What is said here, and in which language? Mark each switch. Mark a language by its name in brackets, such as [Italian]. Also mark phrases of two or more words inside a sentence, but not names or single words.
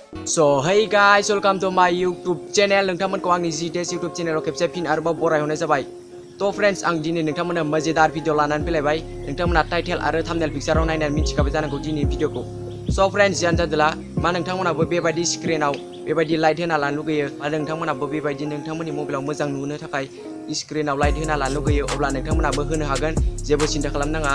[English] So hey guys, welcome to my YouTube channel. [Bodo] नोंथांमोनखौ आंनि GTS YouTube चेनेलाव खेबसे फिन आरोबाव बरायहरनाय जाबाय। तो फ्रेंड्स, आं दिनै नोंथांमोननो मजेदार भिडिअ लानानै फैलायबाय। नोंथांमोना टाइटेल आरो थाम्बनेल पिक्चाराव नायनानै मिथिखाबाय जानांगौ दिनैनि भिडिअखौ। So फ्रेंड्स, जियानो जादोला मा नोंथांमोनाबो बेबायदि स्क्रिनाव बेबायदि लाइट होना लानो लुगैयो आरो नोंथांमोनाबो बेबायदि नोंथांमोननि मबाइलाव मोजां नुहोनो थाखाय स्क्रिनाव लाइट होना लानो लुगैयो, अब्ला नोंथांमोनाबो होनो हागोन, जेबो सिन्था खालामनाङा।